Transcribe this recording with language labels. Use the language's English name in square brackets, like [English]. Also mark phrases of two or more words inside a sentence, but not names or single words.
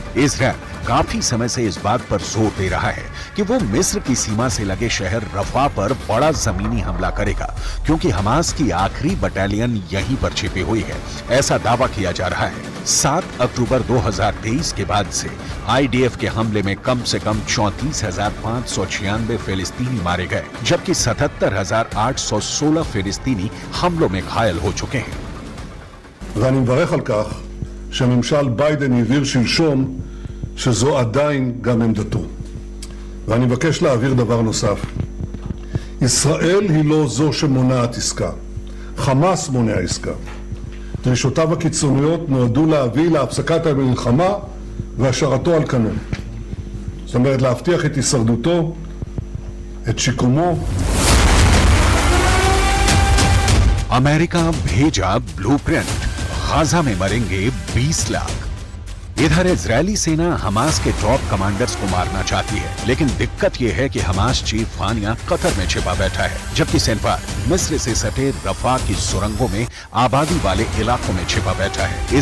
[Hindi] इजरायल काफी समय से इस बात पर जोर दे रहा है कि वो मिस्र की सीमा से लगे शहर रफा पर बड़ा जमीनी हमला करेगा, क्योंकि हमास की आखिरी बटालियन यहीं पर छिपी हुई है। ऐसा दावा किया जा रहा है। 7 अक्टूबर 2023 के बाद से आईडीएफ के हमले में कम से कम 34,596 फिलिस्तीनी मारे गए, जबकि 77,816 फिलिस्तीनी हमलों में घायल हो चुके हैं। [Hebrew] ואני מברך על כך שממשל ביידן הבהיר שלשום שזו עדיין גם עמדתו. ואני מבקש להעביר דבר נוסף. ישראל היא לא זו שמונעת עסקה. חמאס מונע עסקה. דרישותיו הקיצוניות נועדו להביא להפסקת המלחמה והשארתו על כנו. זאת אומרת, להבטיח את הישרדותו, את שיקומו. [Hindi] अमेरिका भेजा ब्लूप्रिंट, गाजा में मरेंगे 20 लाख। इधर इजरायली सेना हमास के टॉप कमांडर्स को मारना चाहती है, लेकिन दिक्कत यह है कि हमास चीफ वानिया कतर में छिपा बैठा है, जबकि सिनवार मिस्र से सटे रफा की सुरंगों में आबादी वाले इलाकों में छिपा बैठा है।